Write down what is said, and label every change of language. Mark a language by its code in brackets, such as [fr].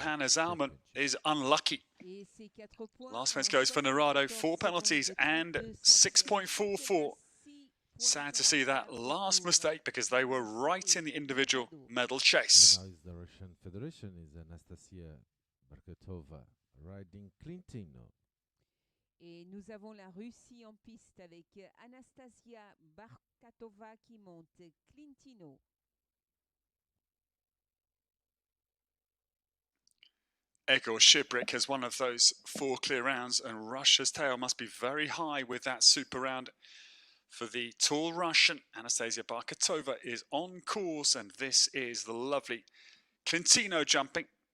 [en] Hannes Alman is unlucky. Last fence goes for Narado, 4 penalties and 6.44. Sad to see that last mistake because they were right in the individual medal chase. Now is the Russian Federation is Alessia Barkatova riding Clintino. [fr] Et nous avons la Russie en piste avec Anastasia Barkatova qui monte Clintino. [en] Egor Shibrik has one of those 4 clear rounds, and Russia's tail must be very high with that super round. For the tall Russian, Anastasia Barkatova is on course, and this is the lovely Clintino jumping.